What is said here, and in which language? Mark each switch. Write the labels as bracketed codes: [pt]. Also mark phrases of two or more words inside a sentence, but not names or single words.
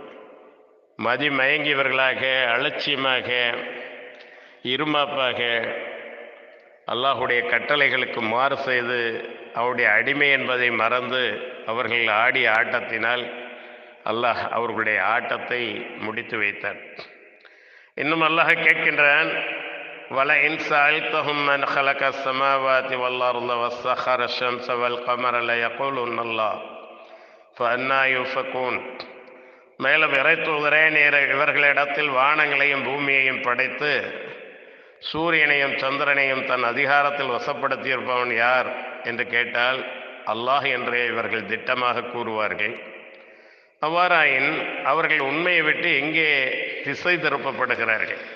[ta] மதிமயங்கியவர்களாக, அலட்சியமாக, இருமாப்பாக அல்லாஹுடைய கட்டளைகளுக்கு மாறு செய்து அவருடைய அடிமை என்பதை மறந்து அவர்கள் ஆடிய ஆட்டத்தினால் அல்லாஹ் அவர்களுடைய ஆட்டத்தை முடித்து வைத்தார். இன்னும் அல்லாஹ் கேட்கின்றான், [ar] وَلَئِنْ سَأَلْتَهُمْ مَنْ خَلَقَ السَّمَاوَاتِ وَالْأَرْضَ وَسَخَّرَ الشَّمْسَ وَالْقَمَرَ لَيَقُولُنَّ اللَّهُ فَأَنَّى يُؤْفَكُونَ. [ta] மேலும் இறை தூதரே, நீர் இவர்களிடத்தில் வானங்களையும் பூமியையும் படைத்து சூரியனையும் சந்திரனையும் தன் அதிகாரத்தில் வசப்படுத்தியிருப்பவன் யார் என்று கேட்டால் அல்லாஹ் என்றே இவர்கள் திட்டமாக கூறுவார்கள். அவ்வாறாயின் அவர்கள் உண்மையை விட்டு எங்கே திசை திருப்பப்படுகிறார்கள்?